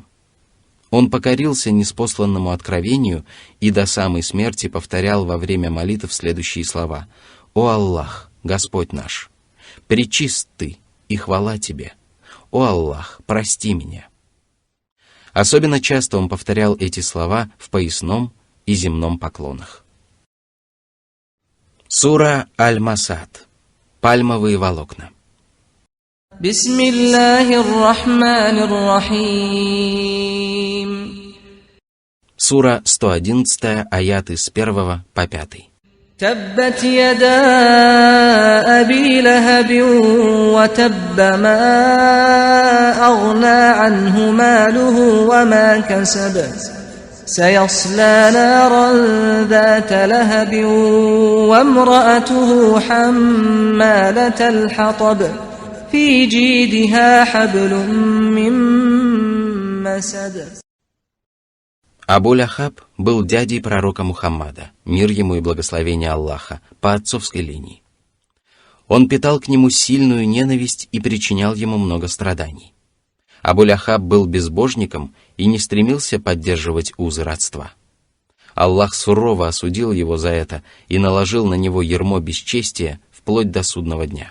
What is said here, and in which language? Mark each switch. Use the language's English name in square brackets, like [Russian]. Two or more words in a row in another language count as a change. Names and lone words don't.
[Russian] Он покорился ниспосланному откровению и до самой смерти повторял во время молитв следующие слова: «О Аллах, Господь наш, пречист Ты, и хвала Тебе! О Аллах, прости меня!» Особенно часто он повторял эти слова в поясном и земном поклонах. Сура Аль-Масад. Пальмовые волокна. [Arabic] بسم الله الرحمن الرحيم. [Russian] Сура 111, аяты с 1 по 5. [Arabic] تبت يدا أبي لهب وتب ما أغنى عنه ماله وما كسب. سيصلى نارا ذات لهب وامرأته حمالة الحطب في جيدها حبل من مسد. [Russian] Абу-Ляхаб был дядей пророка Мухаммада, мир ему и благословение Аллаха, по отцовской линии. Он питал к нему сильную ненависть и причинял ему много страданий. Абу-Ляхаб был безбожником и не стремился поддерживать узы родства. Аллах сурово осудил его за это и наложил на него ярмо бесчестия вплоть до судного дня.